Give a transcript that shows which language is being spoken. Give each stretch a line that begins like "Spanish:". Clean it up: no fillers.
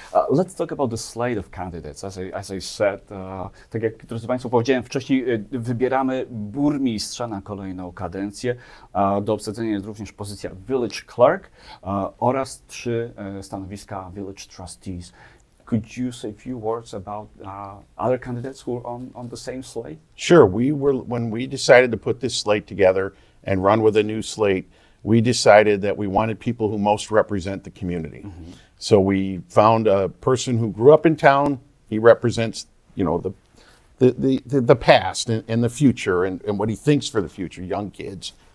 English: Let's talk about the slate of candidates. As I said,
Polish: tak jak drodzy Państwo powiedziałem wcześniej, wybieramy burmistrza na kolejną kadencję. Do obsadzenia jest również pozycja Village Clerk oraz 3 stanowiska Village Trustees.
English: Could you say a few words about other candidates who are on the same slate? Sure. When we decided to put this slate together and run with a new slate, we decided that we wanted people who most represent the community. So we found a person who grew up in town. He represents, the past and the future and what he thinks for the future, young kids.